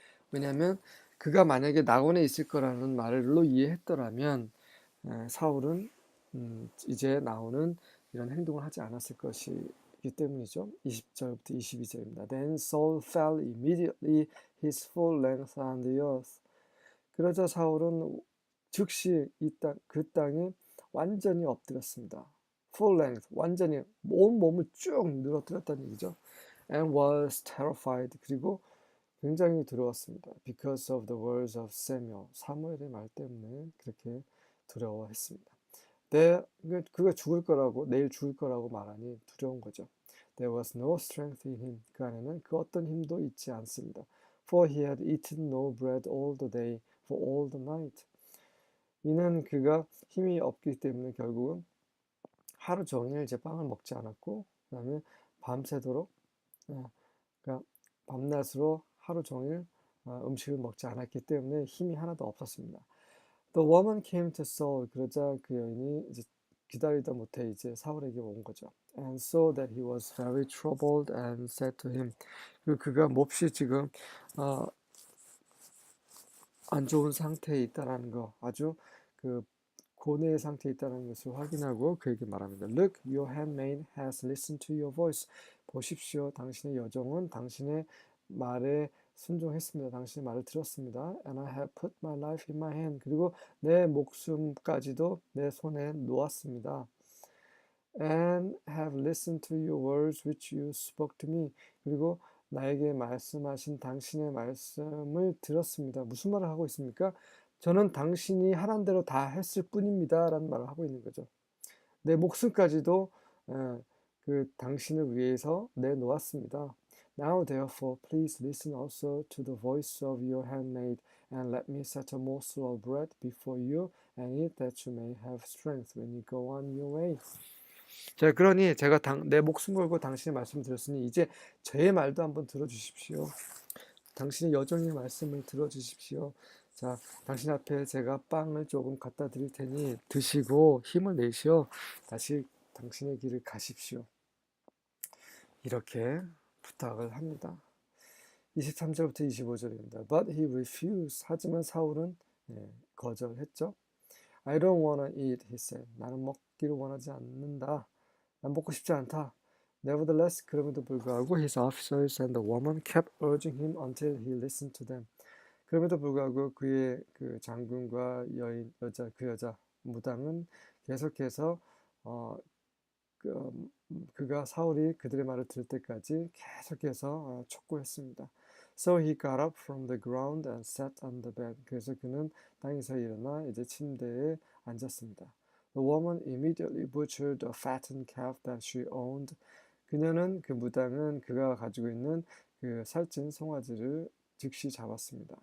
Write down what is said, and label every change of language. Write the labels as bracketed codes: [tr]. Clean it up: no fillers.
[ko] 왜냐하면 그가 만약에 낙원에 있을 거라는 말로 이해했더라면 사울은 이제 나오는 이런 행동을 하지 않았을 것이기 때문이죠. 20절부터 22절입니다. [en] Then Saul fell immediately his full length on the earth. [ko] 그러자 사울은 즉시 그 땅에 완전히 엎드렸습니다. [en] Full length, [ko] 완전히 온 몸을 쭉 늘어뜨렸다는 얘기죠. [en] And was terrified. [ko] 그리고 굉장히 두려웠습니다. [en] Because of the words of Samuel. [ko] 사무엘의 말 때문에 그렇게 두려워했습니다. 그가 죽을 거라고, 내일 죽을 거라고 말하니 두려운 거죠. [en] There was no strength in him. [ko] 그 안에는 그 어떤 힘도 있지 않습니다. [en] For he had eaten no bread all the day, for all the night. [ko] 이는 그가 힘이 없기 때문에 결국은 하루 종일 이제 빵을 먹지 않았고, 그다음에 밤새도록, 그러니까 밤낮으로 하루 종일 음식을 먹지 않았기 때문에 힘이 하나도 없었습니다. [en] The woman came to Saul. [ko] 그러자 그 여인이 이제 기다리다 못해 이제 사울에게 온 거죠. [en] And saw that he was very troubled and said to him. [ko] 그리고 그가 몹시 지금 어, 안 좋은 상태에 있다라는 거, 아주 그 고뇌의 상태에 있다는 것을 확인하고 그에게 말합니다. [en] Look, your handmaid has listened to your voice. [ko] 보십시오, 당신의 여종은 당신의 말에 순종했습니다. 당신의 말을 들었습니다. [en] And I have put my life in my hand. [ko] 그리고 내 목숨까지도 내 손에 놓았습니다. [en] And have listened to your words which you spoke to me. [ko] 그리고 나에게 말씀하신 당신의 말씀을 들었습니다. 무슨 말을 하고 있습니까? 저는 당신이 하란 대로 다 했을 뿐입니다. 라는 말을 하고 있는 거죠. 내 목숨까지도 그 당신을 위해서 내놓았습니다. [en] Now therefore please listen also to the voice of your handmaid and let me set a morsel of bread before you and eat that you may have strength when you go on your way. [ko] 자, 그러니 제가 내 목숨 걸고 당신의 말씀 드렸으니 이제 저의 말도 한번 들어주십시오. 당신의 여종의 말씀을 들어주십시오. 자, 당신 앞에 제가 빵을 조금 갖다 드릴 테니 드시고 힘을 내시어 다시 당신의 길을 가십시오. 이렇게 부탁을 합니다. 23절부터 25절입니다. [en] But he refused. [ko] 하지만 사울은 거절했죠. [en] I don't wanna eat, he said. [ko] 나는 먹기를 원하지 않는다. 난 먹고 싶지 않다. [en] Nevertheless, [ko] 그럼에도 불구하고 [en] his officers and the woman kept urging him until he listened to them. [ko] 그럼에도 불구하고 그의 그 장군과 그 여자 무당은 계속해서 그가 사울이 그들의 말을 들을 때까지 계속해서 촉구했습니다. [en] So he got up from the ground and sat on the bed. [ko] 그래서 그는 땅에서 일어나 이제 침대에 앉았습니다. [en] The woman immediately butchered a fattened calf that she owned. [ko] 그 무당은 그가 가지고 있는 그 살찐 송아지를 즉시 잡았습니다.